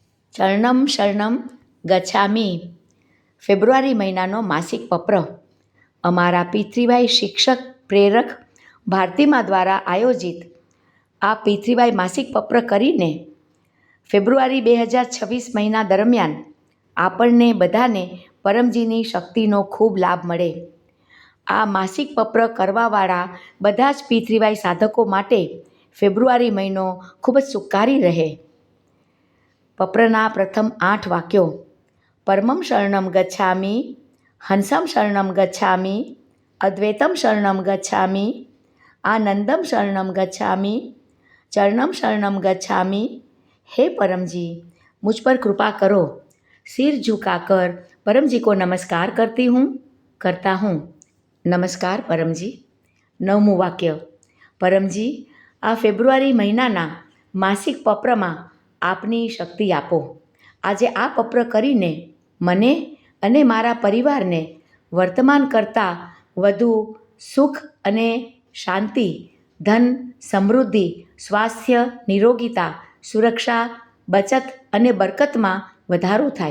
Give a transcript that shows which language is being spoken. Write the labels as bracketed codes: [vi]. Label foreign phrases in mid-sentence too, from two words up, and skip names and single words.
[sa] ચરણમ શરણમ ગચ્છામી [gu] ફેબ્રુઆરી મહિનાનો માસિક પત્ર અમારા પિતૃભાઈ શિક્ષક પ્રેરક ભારતીમા દ્વારા આયોજિત આ પિતૃભાઈ માસિક પત્ર કરીને ફેબ્રુઆરી 2026 મહિના દરમિયાન આપણને બધાને પરમજીની શક્તિનો ખૂબ લાભ મળે. આ માસિક પત્ર કરવાવાળા બધા જ પિતૃભાઈ સાધકો માટે ફેબ્રુઆરી મહિનો ખૂબ જ સુખકારી રહે. પત્રના પ્રથમ 8 વાક્યો: [sa] પરમમ શરણમ ગચ્છામિ, હંસમ શરણમ ગચ્છામિ, અદ્વૈતમ શરણમ ગચ્છામિ, આનંદમ શરણમ ગચ્છામિ, ચરણમ શરણમ ગચ્છામિ. [hi] हे परम जी, मुझ पर कृपा करो. सिर झुकाकर परम जी को नमस्कार करता हूँ. नमस्कार परम जी. [gu] 9મું વાક્ય: પરમજી, આ ફેબ્રુઆરી મહિનાના માસિક પત્રમાં આપની શક્તિ આપો. આજે આ પત્ર કરીને મને અને મારા પરિવારને વર્તમાન કરતાં વધુ સુખ અને શાંતિ, ધન, સમૃદ્ધિ, સ્વાસ્થ્ય, નિરોગીતા, સુરક્ષા, બચત અને બરકતમાં વધારો થાય.